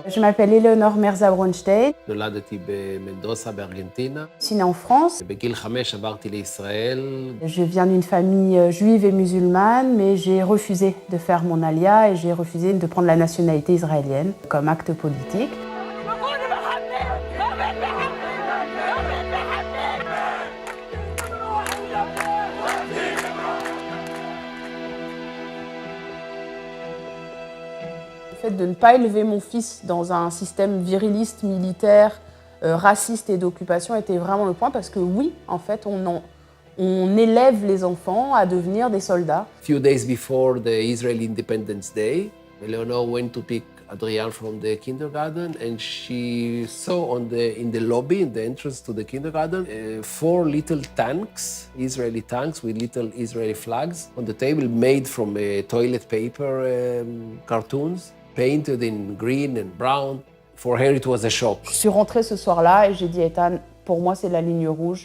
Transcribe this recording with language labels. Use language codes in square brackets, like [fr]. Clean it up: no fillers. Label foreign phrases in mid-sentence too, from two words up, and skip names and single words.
[fr] Je m'appelle Eleonore Merza Bronstein. [he] נולדתי במנדוסה בארגנטינה. [fr] Je suis née en France. [he] בגיל 5 עברתי לישראל. [fr] Je viens d'une famille juive et musulmane, mais j'ai refusé de faire mon alia et j'ai refusé de prendre la nationalité israélienne comme acte politique. Le fait de ne pas élever mon fils dans un système viriliste, militaire, raciste et d'occupation était vraiment le point, parce que oui, en fait, on élève les enfants à devenir des soldats. [en] A few days before the Israeli Independence Day, Eleanor went to pick Adrian from the kindergarten, and she saw in the lobby, in the entrance to the kindergarten, 4 little tanks, Israeli tanks with little Israeli flags on the table, made from toilet paper cartoons, painted in green and brown. For her, it was a shock. [fr] Je suis rentrée ce soir-là et j'ai dit, Ethan, pour moi, c'est la ligne rouge.